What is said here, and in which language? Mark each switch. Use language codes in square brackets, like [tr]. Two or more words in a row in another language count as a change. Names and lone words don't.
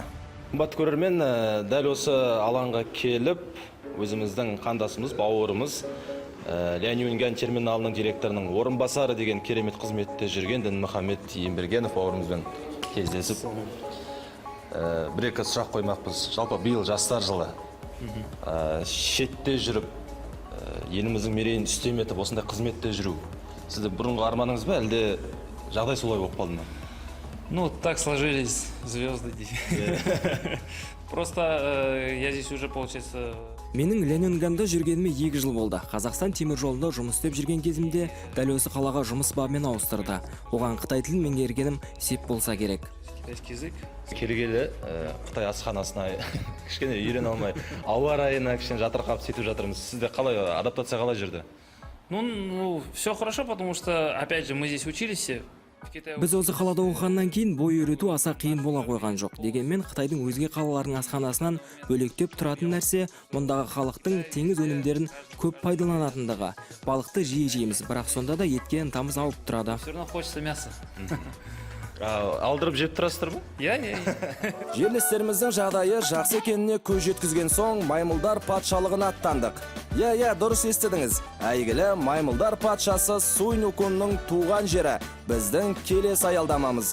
[kk] Қымбатты көрермен, дәл осы алаңға келіп, өзіміздің қандасымыз, бауырымыз Ляньюньгань терминалының директорының орынбасары деген керемет қызметте жүрген Дінмұхамед Ембергенов бауырымызбен кездесіп, бір-екі сұрақ қоймақпыз. Жалпы биыл жастар жылы шетте жүріп, еліміздің мерейін үстем етіп, осындай қызметте жүру. Сізді бұрынғы арманыңыз ба, әлде жағдай солай болып қалды ма? [ru] Ну, так сложились звезды. Просто я здесь уже, получается... [kk] Менің Ляньюньганьда жүргеніме 2 жыл болды. Қазақстан темір жолында жұмыс істеп жүрген кезімде дәл осы қалаға жұмыс бабымен ауыстырды. Оған Қытай тілін меңгергенім сеп болса керек. [ru] Китайский язык. [kk] Келгелі Қытай асханасына кішкене үйрене алмай, ауа райына кішкене жатырқап сөйтіп жатырмыз. Сізде қалай адаптация қалай жүрді? [ru] Ну, все хорошо, потому что, опять же, мы здесь учились все. [kk] Біз осы қалада оқығаннан кейін бой үйрету аса қиын бола қойған жоқ. Дегенмен Қытайдың өзге қалаларының асханасынан бөлектеп тұратын нәрсе мұндағы халықтың теңіз өнімдерін көп пайдаланатындығы. Балықты жиі жейміз, бірақ сонда да етке ынтамыз ауып тұрады. [ru] Все равно хочется мяса. [kk] Алдырып жеп тұрасыздар ма? Я. Жерлестеріміздің жағдайы жақсы екеніне көз жеткізген соң маймылдар патшалығына аттандық. Я, дұрыс естідіңіз. Әйгілі маймылдар патшасы Сунь Укунның туған жері біздің келесі аялдамамыз.